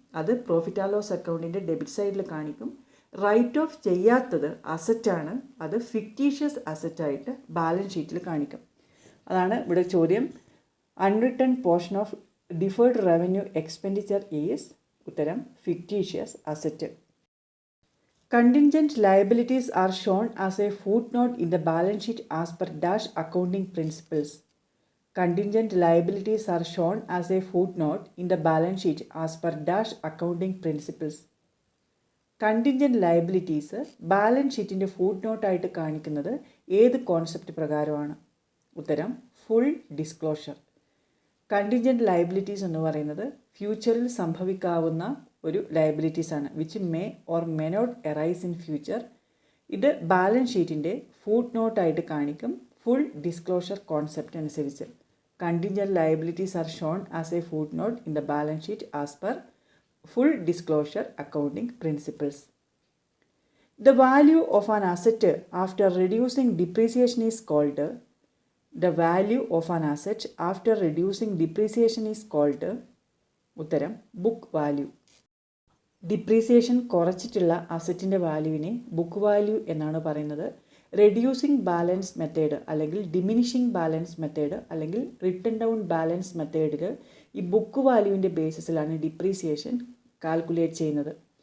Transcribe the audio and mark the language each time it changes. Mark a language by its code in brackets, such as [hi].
[ml] അത് profit and loss അക്കൗണ്ടിൻ്റെ debit സൈഡിൽ കാണിക്കും. റൈറ്റ് ഓഫ് ചെയ്യാത്തത് അസറ്റാണ്. അത് ഫിക്റ്റീഷ്യസ് അസറ്റായിട്ട് ബാലൻസ് ഷീറ്റിൽ കാണിക്കും. അതാണ് ഇവിടെ ചോദ്യം. [en] Unwritten portion of deferred revenue expenditure is. [ml] ഉത്തരം fictitious asset. [en] Contingent liabilities are shown as a footnote in the balance sheet as per dash accounting principles. Contingent liabilities are shown as a footnote in the balance sheet as per dash accounting principles. [ml] Contingent liabilities balance ഷീറ്റിൻ്റെ ഫുട് നോട്ടായിട്ട് കാണിക്കുന്നത് ഏത് concept പ്രകാരമാണ്? ഉത്തരം full disclosure. Contingent liabilities എന്ന് പറയുന്നത് ഫ്യൂച്ചറിൽ സംഭവിക്കാവുന്ന ഒരു ലയബിലിറ്റീസാണ്, [en] Which may or may not arise in future. [ml] ഇത് ബാലൻസ് ഷീറ്റിൻ്റെ ഫുട് നോട്ടായിട്ട് കാണിക്കും ഫുൾ ഡിസ്ക്ലോഷർ കോൺസെപ്റ്റ് അനുസരിച്ച്. [en] Contingent liabilities are shown as a footnote in the balance sheet as per full disclosure accounting principles. The value of an asset after reducing depreciation is called. The value of an asset after reducing depreciation is called. [ml] ഉത്തരം book value. Depreciation കുറച്ചിട്ടുള്ള അസറ്റിൻ്റെ വാല്യൂവിനെ book value എന്നാണ് പറയുന്നത്. Reducing balance method അല്ലെങ്കിൽ diminishing balance method അല്ലെങ്കിൽ written down balance മെത്തേഡിൽ ഈ book വാല്യൂവിൻ്റെ ബേസിസിലാണ് depreciation calculate ചെയ്യുന്നത്.